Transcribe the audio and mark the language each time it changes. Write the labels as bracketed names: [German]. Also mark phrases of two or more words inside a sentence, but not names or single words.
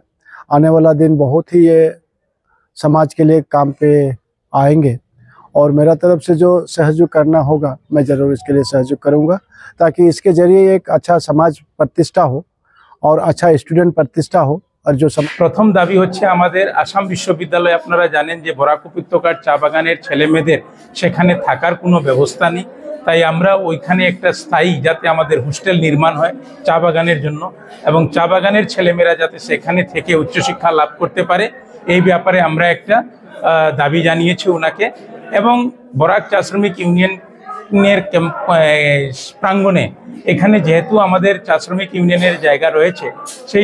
[Hindi] आने वाला दिन बहुत ही ये समाज के लिए काम पे आएंगे और मेरा तरफ से जो सहयोग करना होगा मैं ज़रूर इसके लिए सहयोग करूंगा, ताकि इसके जरिए एक अच्छा समाज प्रतिष्ठा हो और अच्छा स्टूडेंट प्रतिष्ठा हो। और जो [Bangla] প্রথম দাবী হচ্ছে আমাদের আসাম বিশ্ববিদ্যালয় আপনারা জানেন যে বরাক উপত্যকার চা বাগানের ছেলে মেয়েদের সেখানে থাকার কোনো ব্যবস্থা নেই, তাই আমরা ওইখানে একটা স্থায়ী যাতে আমাদের হোস্টেল নির্মাণ হয় চা বাগানের জন্য এবং চা বাগানের ছেলেমেয়েরা যাতে সেখানে থেকে উচ্চশিক্ষা লাভ করতে পারে এই ব্যাপারে আমরা একটা দাবি জানিয়েছি ওনাকে। এবং বরাক চা শ্রমিক ইউনিয়নের প্রাঙ্গণে এখানে যেহেতু আমাদের চা শ্রমিক ইউনিয়নের জায়গা রয়েছে সেই